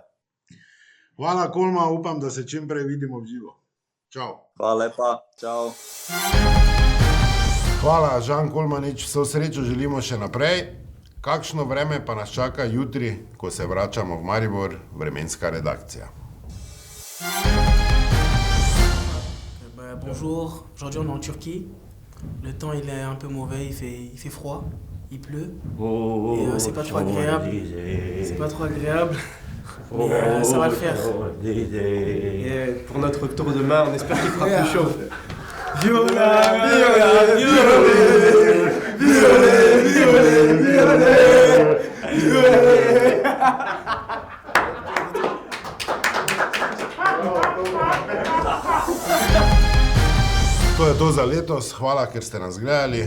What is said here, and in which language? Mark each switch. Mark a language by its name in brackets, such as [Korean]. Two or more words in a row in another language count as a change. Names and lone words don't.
[Slovenian] Hvala, Kolma, upam, da se čim prej vidimo v živo. Čau. Hvala lepa, čau. Hvala, Žan Kolmanič, vso srečo želimo še naprej. Kakšno vreme pa nas čaka jutri, ko se vračamo v Maribor, vremenska redakcija. [French] Bonjour, aujourd'hui on est en Turquie. Le temps il est un peu mauvais, il fait froid, il pleut. Et c'est pas trop agréable. C'est pas trop agréable. Mais ça va le faire. Et pour notre retour demain, on espère qu'il fera plus chaud. [Slovenian] Viola, viola, viola, To je to za letos, hvala, ker ste nas gledali.